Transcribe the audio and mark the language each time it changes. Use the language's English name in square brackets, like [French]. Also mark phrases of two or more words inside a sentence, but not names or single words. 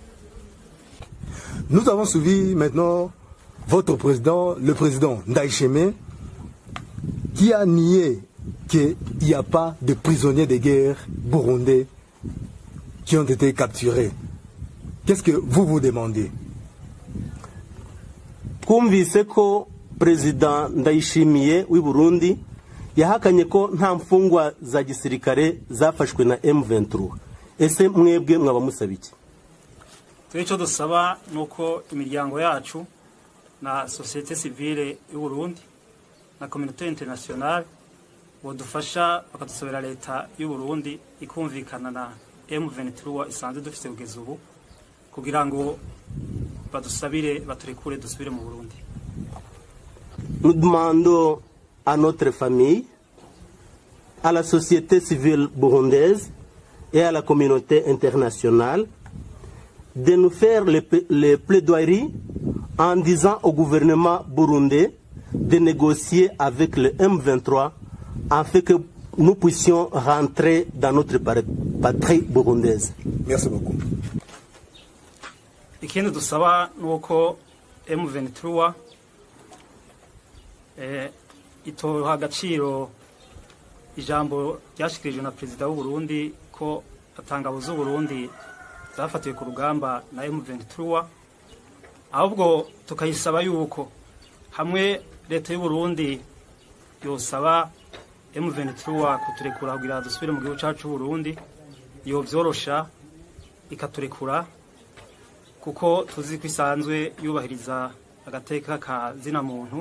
[French] Nous avons suivi maintenant votre président, le président Ndayishimiye, qui a nié qu'il n'y a pas de prisonniers de guerre burundais qui ont été capturés. Qu'est-ce que vous vous demandez? [Kinyarwanda] Kumvise ko President Ndayishimiye w'i Burundi yahakanye ko nta mfungwa za gisirikare zafashwe na M23. Ese mwebwe mwaba musaba iki? [Rundi] Icyo dusaba nuko imiryango yacu na [French] société civile [Rundi] y'u Burundi na [French] communauté internationale [Rundi] bodufasha bakadusobera leta y'u Burundi ikumvikana na M23 isanzwe dufite kugeza ubu kugira ngo badusabire baturekure dusubire mu Burundi. [French] Nous demandons à notre famille, à la société civile burundaise et à la communauté internationale de nous faire les plaidoiries en disant au gouvernement burundais de négocier avec le M23 afin que nous puissions rentrer dans notre patrie burundaise. Merci beaucoup. [Rundi] Ikindi dusaba nuko M23 itoha agaciro ijambo ryashikirijwe na perezida w'u Burundi ko atangabo z'u Burundi zafatiwe ku rugamba na M23, ahubwo tukayisaba yuko hamwe leta y'u Burundi yosaba M23 kuturekura kugira dusubire mu gihugu cyacu cy'u Burundi, yo byorosha ikaturekura kuko tuzi ko isanzwe yubahiriza agateka ka zina muntu.